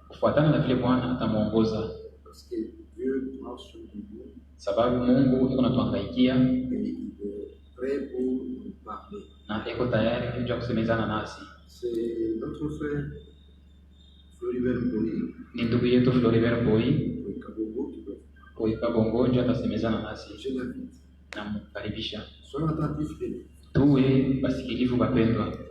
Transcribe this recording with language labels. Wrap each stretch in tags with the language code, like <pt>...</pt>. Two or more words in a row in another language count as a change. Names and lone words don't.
<sw>kufuatana na vile Bwana atamuongoza,</sw> <fr>parce que Dieu prend soin de nous</fr> <sw>sababu Mungu yuko natuangaikia</sw> <fr>et il est prêt pour nous parler.</fr> <sw>na eko tayari kuja kusemezana nasi.</sw> <fr>C'est notre frère Floribert Mboni,</fr> <sw>Ni ndugu yetu Floribert Boy</sw> <fr>au Kabongo, qui doit.</fr> <sw>Kabongo, njo atasemezana nasi.</sw> <fr>Je l'invite.</fr> <sw>Namkaribisha,</sw> <fr>Soyons attentifs, bien.</fr> <sw>tuwe basikilivu bapendwa.</sw>